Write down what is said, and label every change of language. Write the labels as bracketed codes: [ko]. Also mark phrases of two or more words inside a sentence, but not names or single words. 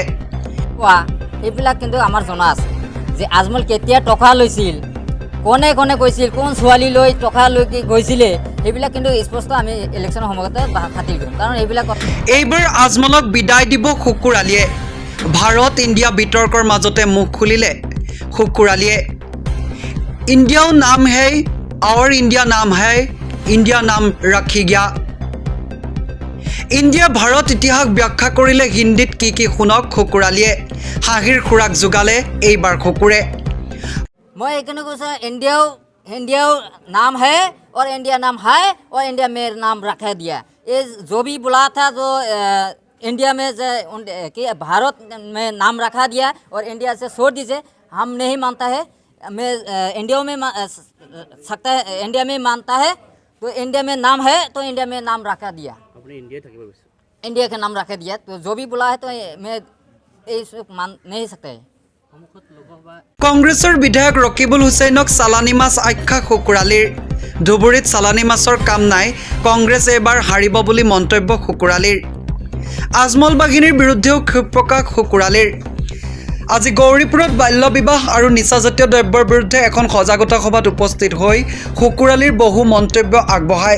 [as] এইবিলাক কিন্তু আমাৰ জনা আছে যে আজমল কেতিয়া টকা লৈছিল, কোনে কোনে কৈছিল, কোন ছোৱালী লৈ টকা লৈ গৈছিলে, সেইবিলাক কিন্তু স্পষ্ট আমি ইলেকশ্যনৰ সময়তে ফাদিল কৰিম। কাৰণ এইবাৰ আজমলক বিদায় দিব খুকুৰালিয়ে। ভাৰত ইণ্ডিয়া বিতৰ্কৰ মাজতে মুখ খুলিলে খুকুৰালিয়ে। [hi] इंडियाओ नाम है और इंडिया नाम है, इंडिया नाम रखी गया। [as] ইণ্ডিয়া ভাৰত ইতিহাস ব্যাখ্যা কৰিলে হিন্দীত কি শুনক খুকুৰালিয়ে। হাঁহিৰ খোৰাক যোগালে এইবাৰ খুকুৰে। [hi] मैं [as] এইকাৰণে কৈছোঁ [hi] इंडिया नाम है और इंडिया नाम है और इंडिया में नाम रखा दिया। ये जो भी बोला था जो इंडिया में कि भारत में नाम रखा दिया और इंडिया से छोड़ दीजिए, हम नहीं मानता है। मैं इंडिया में सकता है, इंडिया में मानता है तो इंडिया में नाम है तो इंडिया में नाम रखा दिया, इंडिया का नाम रखा दिया। तो जो भी बोला है तो मैं मान नहीं सकता है। [as] কংগ্ৰেছৰ বিধায়ক ৰকিবুল হুছেইনক চালানী মাছ আখ্যা খুকুৰালিৰ। ধুবুৰীত চালানী মাছৰ কাম নাই, কংগ্ৰেছ এবাৰ হাৰিব বুলি মন্তব্য খুকুৰালিৰ। আজমল বাহিনীৰ বিৰুদ্ধেও ক্ষোভ প্ৰকাশ খুকুৰালিৰ। আজি গৌৰীপুৰত বাল্য বিবাহ আৰু নিচাজাতীয় দ্ৰব্যৰ বিৰুদ্ধে এখন সজাগতা সভাত উপস্থিত হৈ খুকুৰালিৰ বহু মন্তব্য আগবঢ়ায়।